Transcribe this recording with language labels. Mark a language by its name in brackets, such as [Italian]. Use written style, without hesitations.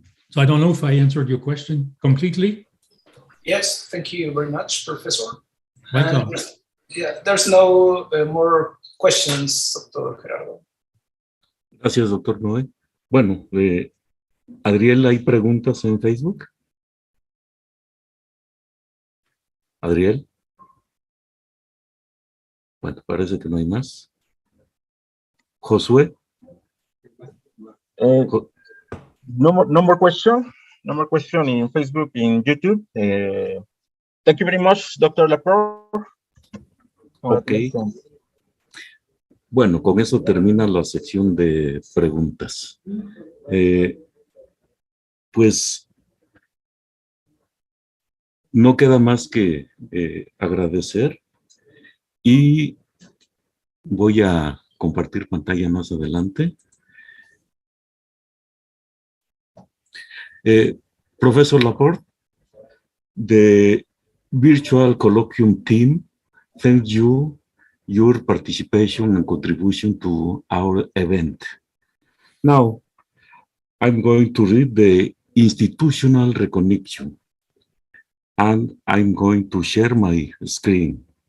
[English] So I don't know if I answered your question completely. Yes, thank you very much, Professor. Welcome. And, yeah, there's no more questions, Dr. Gerardo. [Spanish] Gracias, doctor Noé. Bueno, Adriel, ¿hay preguntas en Facebook? Adriel. Bueno, parece que no hay más. Josué. [English] No more question. No more question in Facebook, in YouTube. Thank you very much, Dr. Laporte. Ok. [Spanish] Bueno, con eso termina la sección de preguntas. Pues no queda más que agradecer y voy a compartir pantalla más adelante. [English] Professor Laporte, the virtual colloquium team thanks you your participation and contribution to our event. Now, I'm going to read the institutional recognition, and I'm going to share my screen.